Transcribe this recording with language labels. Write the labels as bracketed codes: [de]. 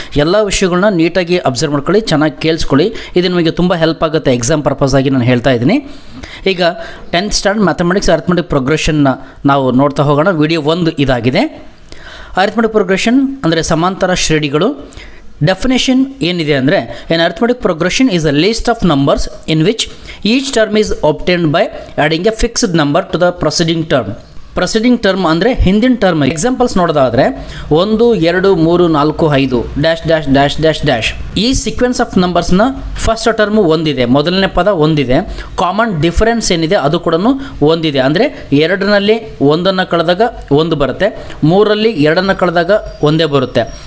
[kn] ಎಲ್ಲ ವಿಷಯಗಳನ್ನ ನೀಟಾಗಿ ಅಬ್ಸರ್ವ್ ಮಾಡ್ಕೊಳ್ಳಿ, ಚೆನ್ನಾಗಿ ಕೇಳಿಸ್ಕೊಳ್ಳಿ. ಇದು ನಿಮಗೆ ತುಂಬ ಹೆಲ್ಪ್ ಆಗುತ್ತೆ ಎಕ್ಸಾಮ್ ಪರ್ಪಸ್ ಆಗಿ ನಾನು ಹೇಳ್ತಾ ಇದ್ದೀನಿ. ಈಗ 10th ಸ್ಟ್ಯಾಂಡರ್ಡ್ ಮ್ಯಾಥಮೆಟಿಕ್ಸ್ ಅರಿಥಮೆಟಿಕ್ ಪ್ರೋಗ್ರೆಷನ್ನ ನಾವು ನೋಡ್ತಾ ಹೋಗೋಣ. ವಿಡಿಯೋ 1 ಇದಾಗಿದೆ. ಅರಿಥಮೆಟಿಕ್ ಪ್ರೋಗ್ರೆಷನ್ ಅಂದರೆ ಸಮಾಂತರ ಶ್ರೇಣಿಗಳು. ಡೆಫಿನೇಷನ್ ಏನಿದೆ ಅಂದರೆ [en] an arithmetic progression is a list of numbers in which each term is obtained by adding a fixed number to the preceding term. [kn] Preceding term ಅಂದರೆ ಹಿಂದಿನ ಟರ್ಮ್. ಎಕ್ಸಾಂಪಲ್ಸ್ ನೋಡೋದಾದರೆ 1 2 3 4 5 dash dash dash dash dash. ಈ sequence of ನಂಬರ್ಸ್ನ first term ಒಂದಿದೆ, ಮೊದಲನೇ ಪದ ಒಂದಿದೆ. Common difference ಏನಿದೆ ಅದು ಕೂಡ ಒಂದಿದೆ. ಅಂದರೆ 2ರಲ್ಲಿ 1 ಕಳೆದಾಗ 1 ಬರುತ್ತೆ, 3ರಲ್ಲಿ 2 ಕಳೆದಾಗ 1 ಬರುತ್ತೆ.